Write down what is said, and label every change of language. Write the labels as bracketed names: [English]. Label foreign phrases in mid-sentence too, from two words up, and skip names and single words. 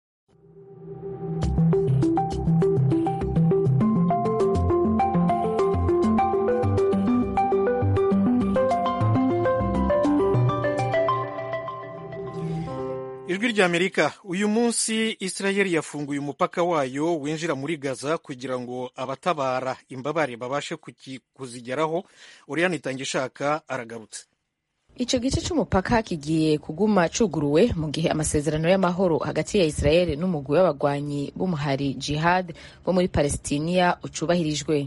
[Rundi] Ijwi ry'Amerika. Uyu munsi Israel yafunguye umupaka wayo winjira muri Gaza kugira ngo abatabara imbabare babashe kuzigeraho. Oriane Itangishaka aragarutse. Ico gice c'umupaka kigiye kuguma cuguruwe mu gihe amasezerano y'amahoro hagati ya Israel n'umugwi w'abagwanyi b'umuhari Jihad bo muri Palestiniya ucubahirijwe.